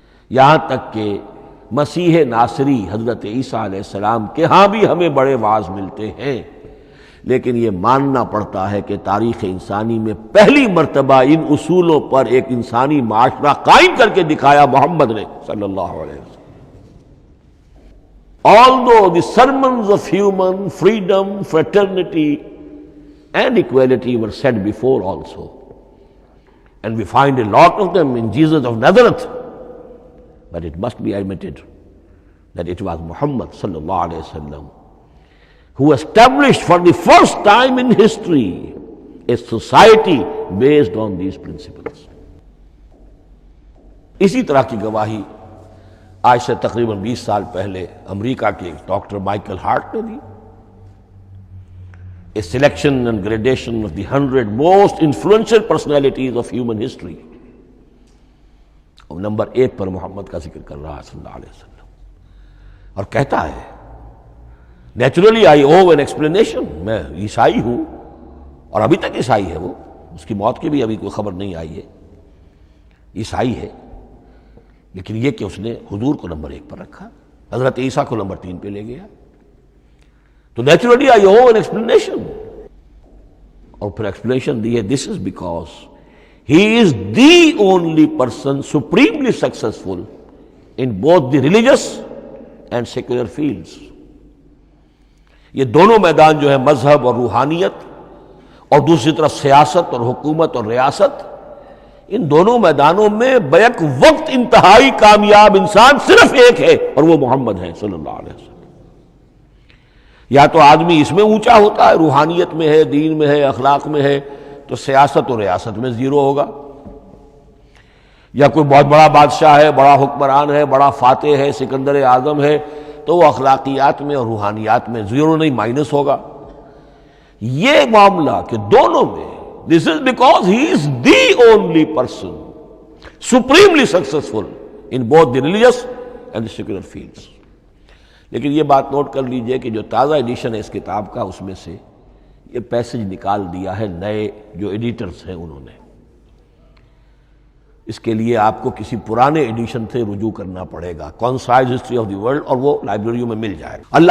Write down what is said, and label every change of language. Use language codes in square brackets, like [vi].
[ur] یہاں تک کہ مسیح ناصری حضرت عیسیٰ علیہ السلام کے ہاں بھی ہمیں بڑے واعظ ملتے ہیں، لیکن یہ ماننا پڑتا ہے کہ تاریخ انسانی میں پہلی مرتبہ ان اصولوں پر ایک انسانی معاشرہ قائم کر کے دکھایا محمد نے صلی اللہ علیہ وسلم. [en] Although the sermons of human freedom, fraternity and equality were said before also, and we find a lot of them in Jesus of Nazareth, but it must be admitted that it was Muhammad sallallahu alaihi wasallam who established for the first time in history a society based on these principles. [ur] اسی طرح کی گواہی آج سے تقریباً 20 سال پہلے امریکہ کے ڈاکٹر مائیکل ہارٹ نے دی. [en] A selection and gradation of the 100 most influential personalities of human history. [ur] اور نمبر 1 پر محمد کا ذکر کر رہا ہے صلی اللہ علیہ وسلم، اور کہتا ہے [en] naturally I owe an explanation, [ur] میں عیسائی ہوں اور ابھی تک عیسائی ہے، وہ اس کی موت کی بھی ابھی کوئی خبر نہیں آئی ہے، عیسائی ہے، لیکن یہ کہ اس نے حضور کو نمبر 1 پر رکھا، حضرت عیسیٰ کو نمبر 3 پہ لے گیا، تو naturally I O an explanation. اور پھر ایکسپلینیشن دی ہے [en] This is because he is the only person supremely successful in both the religious and secular fields. [ur] یہ دونوں میدان جو ہے مذہب اور روحانیت اور دوسری طرف سیاست اور حکومت اور ریاست، ان دونوں میدانوں میں بیک وقت انتہائی کامیاب انسان صرف ایک ہے، اور وہ محمد ہے صلی اللہ علیہ وسلم. یا تو آدمی اس میں اونچا ہوتا ہے، روحانیت میں ہے، دین میں ہے، اخلاق میں ہے، تو سیاست اور ریاست میں زیرو ہوگا. یا کوئی بہت بڑا بادشاہ ہے، بڑا حکمران ہے، بڑا فاتح ہے، سکندر اعظم ہے، تو وہ اخلاقیات میں اور روحانیات میں زیرو نہیں، مائنس ہوگا. یہ معاملہ کہ دونوں میں [en] this is because he is the only person supremely successful in both the religious and the secular fields. [ur] لیکن یہ بات نوٹ کر لیجئے کہ جو تازہ ایڈیشن ہے اس کتاب کا، اس میں سے یہ پیسج نکال دیا ہے نئے جو ایڈیٹرز ہیں انہوں نے. اس کے لیے آپ کو کسی پرانے ایڈیشن سے رجوع کرنا پڑے گا، concise history of the world, اور وہ لائبریریوں میں مل جائے گا.